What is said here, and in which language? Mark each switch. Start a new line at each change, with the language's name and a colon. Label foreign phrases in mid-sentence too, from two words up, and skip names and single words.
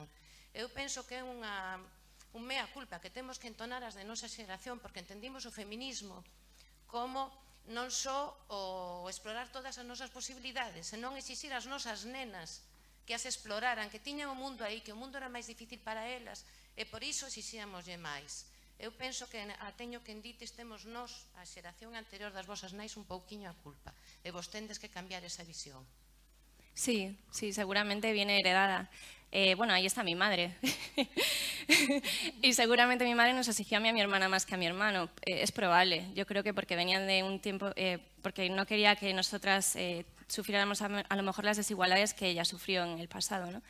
Galician: Eu penso que é un mea culpa que temos que entonar as de nosa xeración, porque entendimos o feminismo como non só o explorar todas as nosas posibilidades, senón exixir as nosas nenas que as exploraran, que tiñan o mundo aí, que o mundo era máis difícil para elas, e por iso exixíamoslle máis. Eu penso que a teño que en dites temos nós, a xeración anterior das vosas nais, un pouquiño a culpa, e vos tendes que cambiar esa visión.
Spanish: Sí, sí, seguramente viene heredada. Bueno, ahí está mi madre. Y seguramente mi madre nos exigió a mí y a mi hermana más que a mi hermano. Es probable. Yo creo que porque venían de un tiempo, porque no quería que nosotras sufriéramos a lo mejor las desigualdades que ella sufrió en el pasado, ¿no?